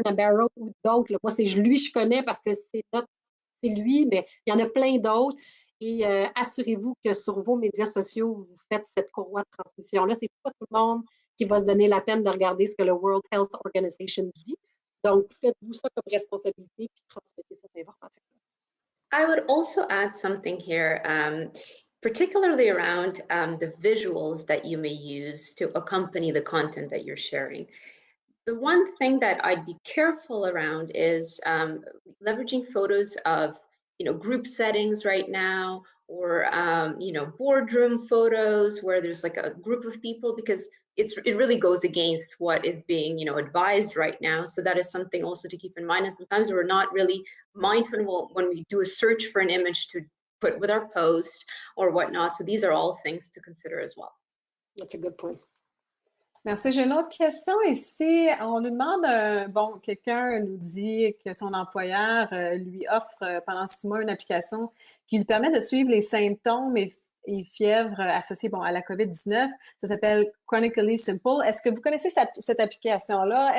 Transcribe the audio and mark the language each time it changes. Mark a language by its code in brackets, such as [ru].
[fr] Nabarro ou d'autres. Moi, c'est lui je connais parce que c'est lui, mais il y en a plein d'autres. Et assurez-vous que sur vos médias sociaux, vous faites cette courroie de transmission-là. C'est pas tout le monde qui va se donner la peine de regarder ce que le World Health Organization dit. Donc, faites-vous ça comme responsabilité puis transmettez cette information. [en] I would also add something here, particularly around the visuals that you may use to accompany the content that you're sharing. The one thing that I'd be careful around is leveraging photos of, group settings right now, or, boardroom photos where there's like a group of people, because it really goes against what is being, advised right now. So that is something also to keep in mind. And sometimes we're not really mindful when we do a search for an image to put with our post or whatnot. So these are all things to consider as well. That's a good point. [fr] Merci. J'ai une autre question ici. On nous demande, quelqu'un nous dit que son employeur lui offre pendant 6 mois une application qui lui permet de suivre les symptômes et fièvres associés à la COVID-19. Ça s'appelle Chronically Simple. Est-ce que vous connaissez cette application-là?